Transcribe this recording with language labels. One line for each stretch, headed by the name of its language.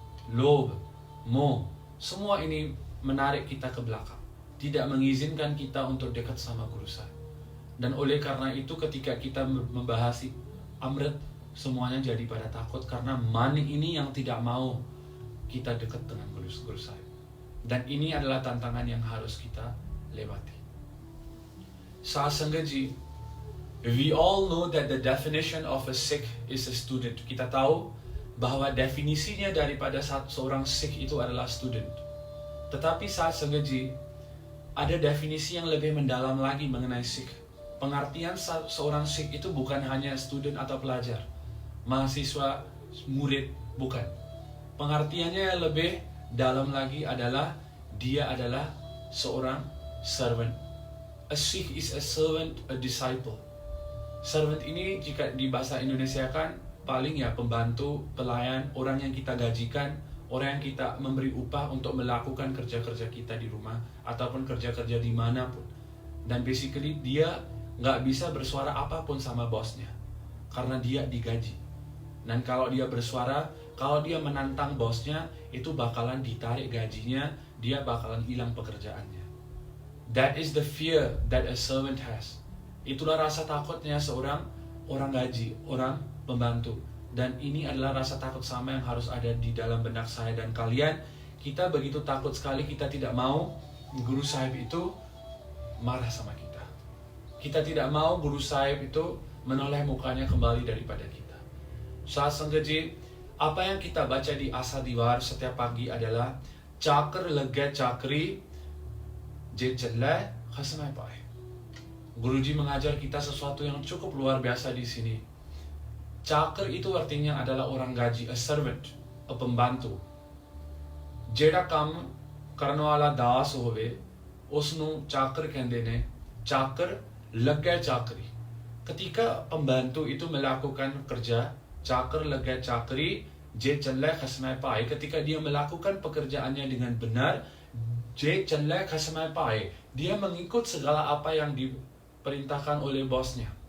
Indonesian: Lob, mo, semua ini menarik kita ke belakang, tidak mengizinkan kita untuk dekat sama Guru Sahib. Dan oleh karena itu ketika kita membahas Amrit, semuanya jadi pada takut karena man ini yang tidak mau kita dekat dengan Guru Sahib. Dan ini adalah tantangan yang harus kita lewati.
English: Saat Sanggaji, we all know that the definition of a Sikh is a student.
Indonesian: Kita tahu bahwa definisinya daripada seorang Sikh itu adalah student. Tetapi saat Sanggaji, ada definisi yang lebih mendalam lagi mengenai Sikh. Pengertian seorang Sikh itu bukan hanya student atau pelajar, mahasiswa, murid, bukan. Pengertiannya yang lebih dalam lagi adalah dia adalah seorang servant.
English: A Sikh is a servant, a disciple.
Indonesian: Servant ini jika di bahasa Indonesia kan paling ya pembantu, pelayan, orang yang kita gajikan, orang yang kita memberi upah untuk melakukan kerja-kerja kita di rumah ataupun kerja-kerja dimanapun. Dan basically dia nggak bisa bersuara apapun sama bosnya. karena dia digaji. Dan kalau dia bersuara, kalau dia menantang bosnya, itu bakalan ditarik gajinya, dia bakalan hilang pekerjaannya.
English: That is the fear that a servant has.
Indonesian: Itulah rasa takutnya seorang orang gaji, orang pembantu. Dan ini adalah rasa takut sama yang harus ada di dalam benak saya dan kalian. Kita begitu takut sekali, kita tidak mau guru sahib itu marah sama kita. Kita tidak mau guru sahib itu menoleh mukanya kembali daripada kita. Saat sengaja, apa yang kita baca di Asa Diwar setiap pagi adalah
Punjabi: Chakar lega chakri je challa khasmai pae.
Indonesian: Guruji mengajar kita sesuatu yang cukup luar biasa di sini. Chakar itu artinya adalah orang gaji, a servant, a pembantu.
Punjabi: Jeda kam ਕਰਨ ਵਾਲਾ ਦਾਸ ਹੋਵੇ ਉਸ ਨੂੰ ਚਾਕਰ ਕਹਿੰਦੇ ਨੇ. ਚਾਕਰ ਲੱਗਾ ਚਾਕਰੀ.
Indonesian: Ketika pembantu itu melakukan kerja,
Punjabi: ਚਾਕਰ ਲੱਗਾ ਚਾਕਰੀ je challa khasmai pae.
Indonesian: Ketika dia melakukan pekerjaannya dengan benar, je challa khasmai pae. Dia mengikut segala apa yang diperintahkan oleh bosnya.